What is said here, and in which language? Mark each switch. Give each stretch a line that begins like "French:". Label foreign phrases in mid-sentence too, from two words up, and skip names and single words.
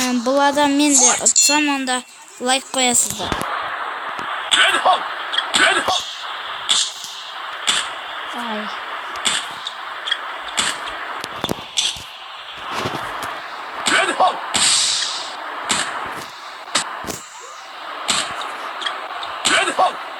Kazakh: бұл адам мен де ұтсам, онда лайк қоясыздар. Red Hulk! Red Hulk! Ай. Red Hulk! Red Hulk!